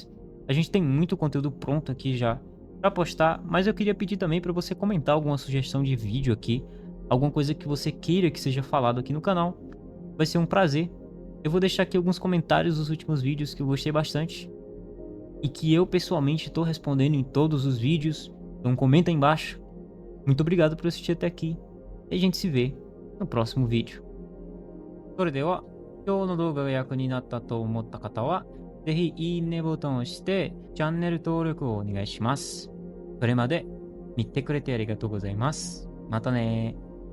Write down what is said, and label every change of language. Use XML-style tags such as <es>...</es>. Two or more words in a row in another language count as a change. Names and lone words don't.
<pt>A gente tem muito conteúdo pronto aqui já para postar, mas eu queria pedir também para você comentar alguma sugestão de vídeo aqui, alguma coisa que você queira que seja falado aqui no canal. Vai ser um prazer. Eu vou deixar aqui alguns comentários dos últimos vídeos que eu gostei bastante e que eu pessoalmente estou respondendo em todos os vídeos, então comenta aí embaixo. Muito obrigado por assistir até aqui e a gente se vê no próximo vídeo.</pt> <ja>それでは、今日の動画が役になったと思った方は、ぜひいいねボタンを押して、チャンネル登録をお願いします。それまで見てくれてありがとうございます。またねー。</ja>